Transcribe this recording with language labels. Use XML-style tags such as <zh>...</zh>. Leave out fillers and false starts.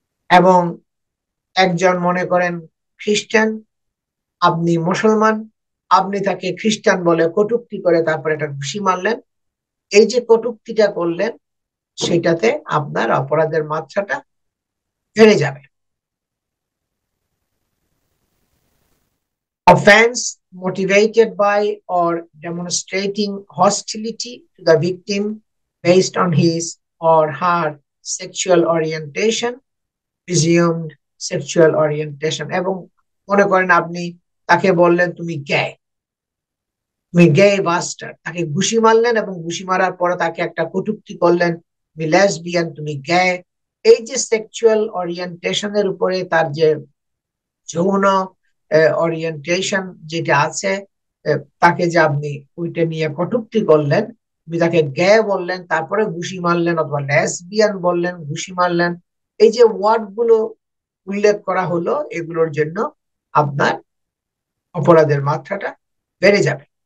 <bn>এবং একজন মনে করেন খ্রিস্টান, আপনি মুসলমান, আপনি তাকে খ্রিস্টান বলে কটূক্তি করে তারপরে একটা ঘুষি মারলেন, এই যে কটূক্তিটা করলেন সেটাতে আপনার অপরাধের মাত্রাটা বেড়ে যাবে।</bn> <en>Offense motivated by or demonstrating hostility to the victim based on his or her sexual orientation, presumed sexual orientation।</en> <bn>এবং মনে করেন আপনি তাকে বললেন তুমি গে বাস্টার্ড, তাকে ঘুষি মারলেন এবং ঘুষি মারার পরে তাকে একটা কটূক্তি করলেন, তুমি লেসবিয়ান, তুমি গে। এই যে সেক্সুয়াল ওরিয়েন্টেশনের উপরে তার যে যৌন ওরিয়েন্টেশন যেটা আছে, তাকে যে আপনি ওইটা নিয়ে কটূক্তি করলেন, তুমি তাকে গে বললেন, তারপরে ঘুষি মারলেন, অথবা লেসবিয়ান বললেন, ঘুষি মারলেন, এই যে ওয়ার্ড গুলো উল্লেখ করা হলো, এগুলোর জন্য আপনার অপরাধের মাত্রাটা বেড়ে যাবে।</bn>